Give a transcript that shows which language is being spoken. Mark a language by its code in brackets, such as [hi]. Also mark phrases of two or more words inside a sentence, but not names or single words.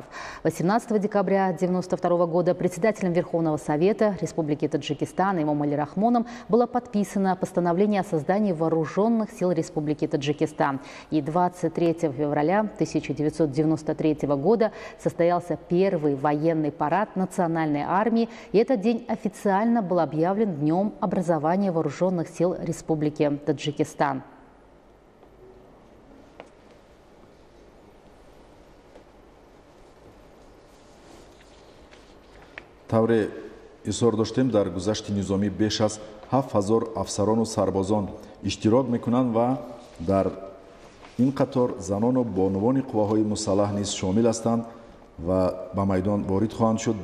[ru] 18 декабря 1992 года председателем Верховного Совета Республики Таджикистан Эмомали Рахмоном было подписано постановление о создании вооруженных сил Республики Таджикистан. И 23 февраля 1993 года состоялся первый военный парад национальной армии, и этот день официально был объявлен Днем образования вооруженных сил Республики Таджикистан. [tg] тавре изҳор доштем дар гузашти низомӣ беш аз 7000 афсарону сарбозон иштирок мекунанд ва дар ин қатор занону бонувони қувваҳои мусаллаҳ низ шомил ҳастанд ва ба майдон ворид хоҳанд шуд.